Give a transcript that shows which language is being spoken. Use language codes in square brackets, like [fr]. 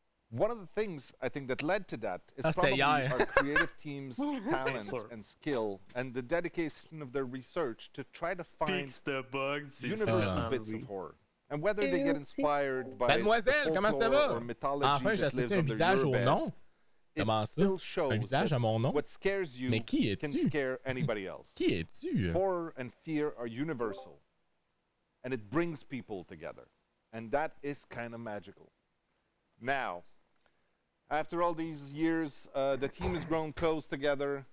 [en] One of the things I think that led to that is probably our creative team's talent and skill and the dedication of their research to try to find universal bits of horror. And whether they get inspired by [fr] Mademoiselle, comment ça va? Enfin, j'ai associé un visage au nom. Comment ça? Un visage à mon nom? [en] What scares you can scare anybody else. [fr] Qui es-tu? [en] Horror and fear are universal. And it brings people together. And that is kind of magical. Now, after all these years, the team has grown close together.